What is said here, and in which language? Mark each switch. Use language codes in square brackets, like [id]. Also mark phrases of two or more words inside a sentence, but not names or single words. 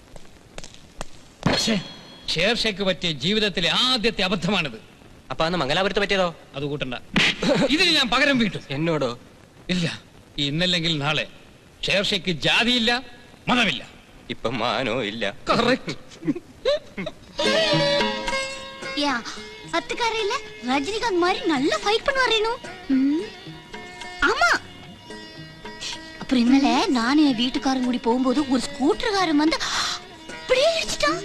[ml] ഷേർഷയ്ക്ക് പറ്റിയ ജീവിതത്തിലെ ആദ്യത്തെ അബദ്ധമാണിത്. അപ്പൊ അന്ന് മംഗലാപുരത്ത് പറ്റിയതോ? അത് കൂട്ടണ്ട. ഇതിന് ഞാൻ പകരം വീട്ടും. എന്നോടോ? ഇല്ല, ഇന്നല്ലെങ്കിൽ നാളെ ഷേർഷയ്ക്ക് ജാതിയില്ല, മതമില്ല. ഇപ്പൊ മാനോ ഇല്ല. കറക്റ്റ്. [ta] அத்துக்காரையில ரஜினிகாந்த் மாதிரி நல்லா ஃபைட் பண்ணுவாரேனு. ஆமா. அப்புறம் இന്നലെ நான் என் வீட்டுக்காரன் கூடி போகும்போது ஒரு ஸ்கூட்டர்காரன் வந்து அப்படியே இடிச்சிட்டான்.